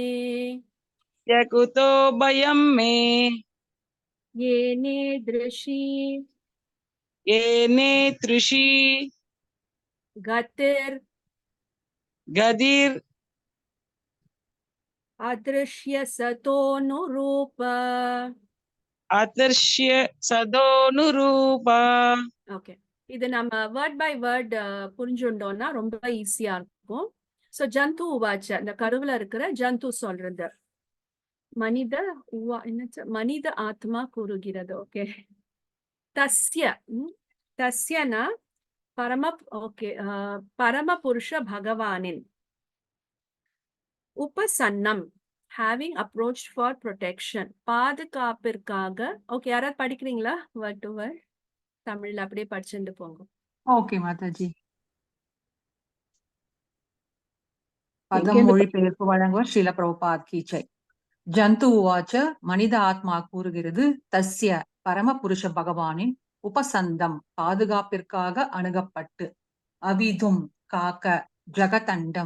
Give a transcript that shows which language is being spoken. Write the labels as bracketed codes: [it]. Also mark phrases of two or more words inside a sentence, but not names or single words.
[sa] यकुतो भयं मे येनेदृशी येने तृषी गतिर् गदिर् अदृश्य सतोनुरूप अदृश्य सतोनुरूपा. [ta] ஓகே இது நம்ம [en] word by word [ta] புரிஞ்சுட்டோம்னா ரொம்ப ஈஸியா இருக்கும். சோ [sa] जन्तु उवाच [ta] இந்த கருவுல இருக்கிற ஜந்து சொல்றது மனித மனித ஆத்மா கூறுகிறது. ஓகே [sa] तस्य तस्यन [ta] பரம புருஷ பகவானின் உபசன்னம் [en] having approached for protection [ta] பாதுகாப்பிற்காக. ஓகே யாராவது படிக்கிறீங்களா [en] word to word [ta] தமிழ்ல அப்படியே படிச்சுட்டு போங்க. ஓகே மாதாஜி. பதம் மொழிபெயர்ப்பு வழங்குவர் ஸ்ரீல பிரபுபாத் கி ஜெய். [sa] जन्तु उवाच [ta] மனித ஆத்மா கூறுகிறது தஸ்ய பரம புருஷ பகவானின் உபசந்தம் பாதுகாப்பிற்காக அணுகப்பட்டு அவிதும் காக்க ஜகதண்டம்